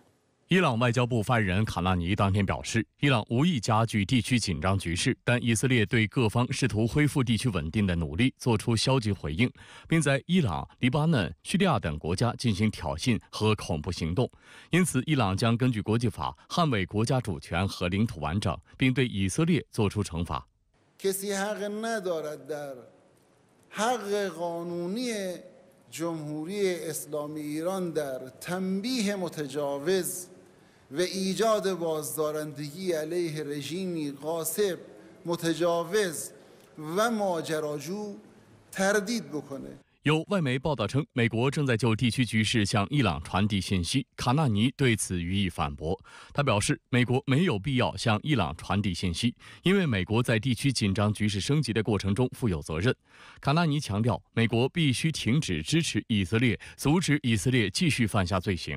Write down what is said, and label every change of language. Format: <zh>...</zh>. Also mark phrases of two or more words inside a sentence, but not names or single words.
<zh>伊朗外交部发言人卡纳尼当天表示，伊朗无意加剧地区紧张局势，但以色列对各方试图恢复地区稳定的努力作出消极回应，并在伊朗、黎巴嫩、叙利亚等国家进行挑衅和恐怖行动。因此，伊朗将根据国际法捍卫国家主权和领土完整，并对以色列作出惩罚。</zh> <fa>و ایجاد بازدارندگی علیه رژیمی غاصب متجاوز و ماجراجو تردید بکنه。</fa> <zh>有外媒报道称，美国正在就地区局势向伊朗传递信息。卡纳尼对此予以反驳。他表示，美国没有必要向伊朗传递信息，因为美国在地区紧张局势升级的过程中负有责任。卡纳尼强调，美国必须停止支持以色列，阻止以色列继续犯下罪行。</zh>